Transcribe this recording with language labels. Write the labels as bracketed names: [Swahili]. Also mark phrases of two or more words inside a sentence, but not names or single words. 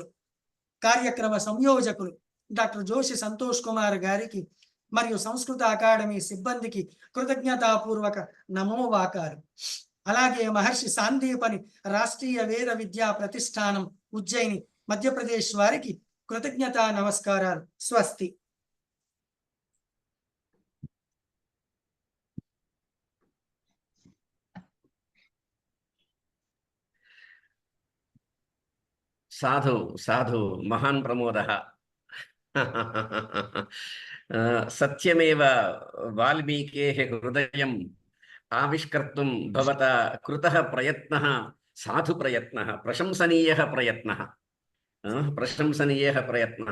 [Telugu] కార్యక్రమ సంయోజకులు డాక్టర్ జోషి సంతోష్ కుమార్ గారికి మరియు సంస్కృత అకాడమీ సిబ్బందికి కృతజ్ఞతాపూర్వక నమోవాకాలు. అలాగే మహర్షి సాందీపని రాష్ట్రీయ వేద విద్యా ప్రతిష్టానం ఉజ్జయిని మధ్యప్రదేశ్ వారికి కృతజ్ఞతా నమస్కారాలు. స్వస్తి. [Sanskrit] साधु साधु महान् प्रमोदः। सत्यमेव वाल्मीकेः हृदयम् आविष्कर्तुं भवता कृतः प्रयत्नः साधु प्रयत्नः, प्रशंसनीयः प्रयत्नः, प्रशंसनीयः प्रयत्नः।